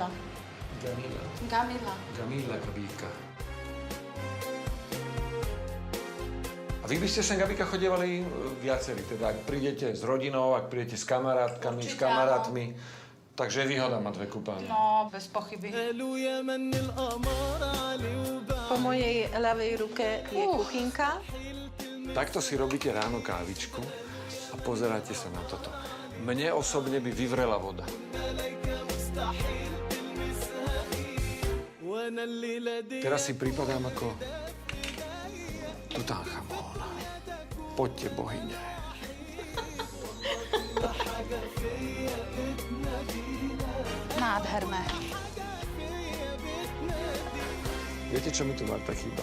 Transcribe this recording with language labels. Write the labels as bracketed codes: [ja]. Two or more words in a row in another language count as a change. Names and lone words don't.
[sk] Gamila. Gamila. Gamila Gabíka. A vy by ste sem, Gabika, chodievali viacerí, teda ak prídete s rodinou, ak prídete s kamarátkami, s Určite kamarátmi, takže je výhoda mať 2 kúpeľne. No, bez pochyby. [ar] قالوا يا من القمر علي وبعد [sk] Po mojej ľavej ruke je kuchynka. Takto si robíte ráno kávičku a pozeráte sa na toto. Mne osobne by vyvrela voda. [ar] وانا الليلة دي [sk] Teraz si pripadám ako Tutanchamón. Poďte, bohyne. Nádherné. Viete, čo mi tu Marta chýba?